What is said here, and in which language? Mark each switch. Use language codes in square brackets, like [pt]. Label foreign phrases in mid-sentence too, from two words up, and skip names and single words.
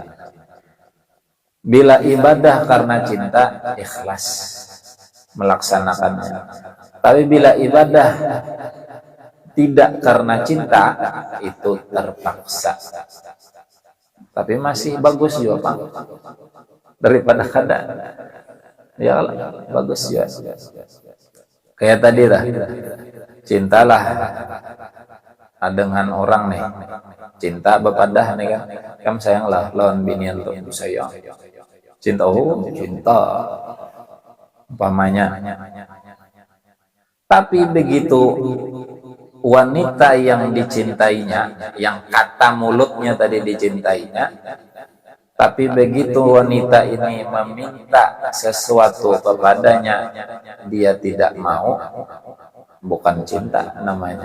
[id] Bila ibadah karena cinta, ikhlas melaksanakannya. Tapi bila ibadah tidak karena cinta, itu terpaksa. Tapi masih bagus juga, Pak, daripada kada. Ya, bagus ya. Kayak tadi lah, cintalah dengan orang nih, cinta bepadah nih kan sayanglah lawan binian tuh sayang, cinta, oh cinta umpamanya. Tapi begitu wanita yang dicintainya, yang kata mulutnya tadi dicintainya, tapi begitu wanita ini meminta sesuatu kepadanya, dia tidak mau, bukan cinta namanya.